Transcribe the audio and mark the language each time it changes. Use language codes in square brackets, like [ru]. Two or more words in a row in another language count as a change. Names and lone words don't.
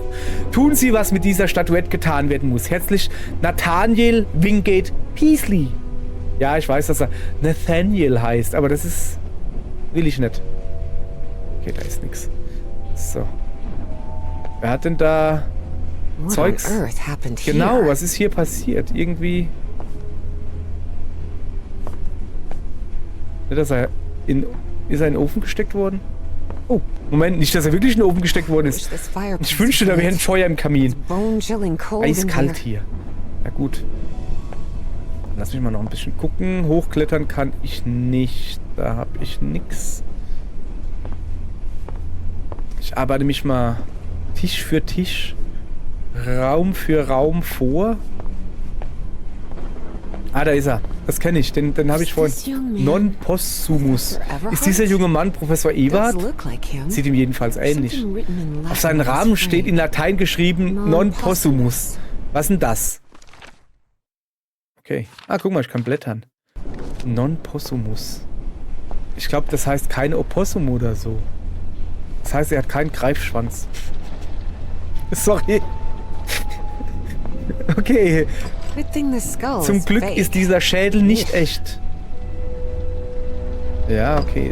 [de] Tun Sie, was mit dieser Statuette getan werden muss. Herzlich, Nathaniel Wingate Peasley. Ja, ich weiß, dass er Nathaniel heißt, aber das ist... will ich nicht. Okay, da ist nichts. So. Wer hat denn da... [en] What [de] Zeugs? [en] on earth happened [de] Genau, [en] here? [de] was ist hier passiert? Irgendwie... Ist er in den Ofen gesteckt worden? Oh, Moment, nicht, dass er wirklich in den Ofen gesteckt worden ist. Ich wünschte, da wäre ein Feuer im Kamin. [en] Bone-chilling cold in [de] Eiskalt [en] here. [de] hier. Ja gut. Lass mich mal noch ein bisschen gucken. Hochklettern kann ich nicht. Da habe ich nix. Ich arbeite mich mal Tisch für Tisch Raum für Raum vor. Ah, da ist er. Das kenne ich. Den habe ich vorhin. [la] Non possumus. [de] Ist dieser junge Mann Professor Everhard? Sieht ihm jedenfalls ähnlich. Auf seinen Rahmen steht in Latein geschrieben [la] Non possumus. [de] Was ist denn das? Okay. Ah, guck mal, ich kann blättern. [la] Non possumus. [de] Ich glaube, das heißt kein Opossum oder so. Das heißt, er hat keinen Greifschwanz. Sorry. Okay. Zum Glück ist dieser Schädel nicht echt. Ja, okay.